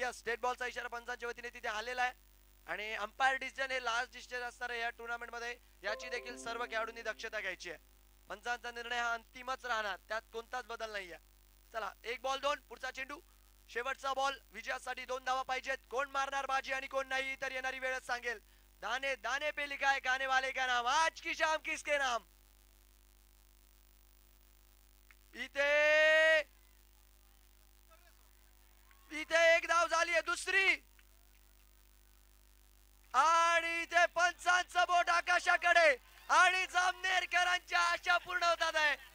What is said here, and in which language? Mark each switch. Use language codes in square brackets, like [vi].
[mr] Yes, dead बॉलचा इशारा पंचांच्या वतीने तिथे आलेला आहे आणि अंपायर डिसिजन हे लास्ट डिसिजन असणार आहे या टुर्नामेंट मध्ये. याची देखील सर्व खेळाडूंनी दक्षता घ्यायची आहे. पंचांचा निर्णय हा अंतिमच राहणार, त्यात कोणताच बदल नाहीये. चला 1 बॉल 2, पुढचा चेंडू, शेवटचा बॉल. विजयासाठी 2 धावा पाहिजेत. कोण मारणार बाजी आणि कोण नाही तर येणारी वेळच सांगेल. [hi] दाने दाने पे लिखा है गाने वाले का नाम, आज की शाम किसके नाम. [mr] इथे इथे 1 धाव झाली आहे, दुसरी आणि इथे पंचांचं बोट आकाशाकडे आणि जामनेरकरांच्या आशा पूर्ण होतात आहे.